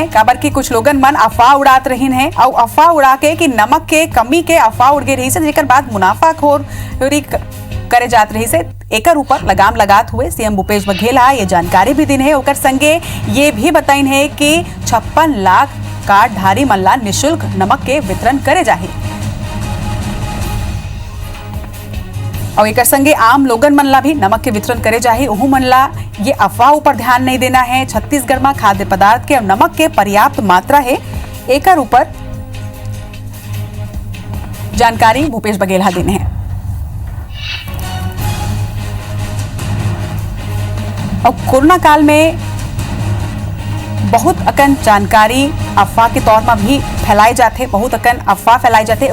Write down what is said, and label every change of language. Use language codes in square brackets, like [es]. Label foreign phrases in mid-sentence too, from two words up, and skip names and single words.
[hne] काबर की कुछ लोगन मन अफवाह उड़ात रहीन है और अफवाह उड़ा के कि नमक के कमी के अफवाह उड़ गई रही से जेकर बाद मुनाफाखोरी करे जात रही से एकर ऊपर लगाम लगात हुए सीएम भूपेश बघेल ये जानकारी भी दिन है। ओकर संगे ये भी बताइन है कि 56 लाख कार्डधारी मन ला निःशुल्क नमक के वितरण करे जाही और एक संगे आम लोगन मन ला भी नमक के वितरण करे जाही। ओहू मन ला ये अफवाह ऊपर ध्यान नहीं देना है। छत्तीसगढ़ में खाद्य पदार्थ के और नमक के पर्याप्त मात्रा है। एकर ऊपर जानकारी भूपेश बघेल देने हैं। और कोरोना काल में बहुत अकन जानकारी अफवाह के तौर में भी फैलाई जाते, बहुत अकन अफवाह फैलाई जाते।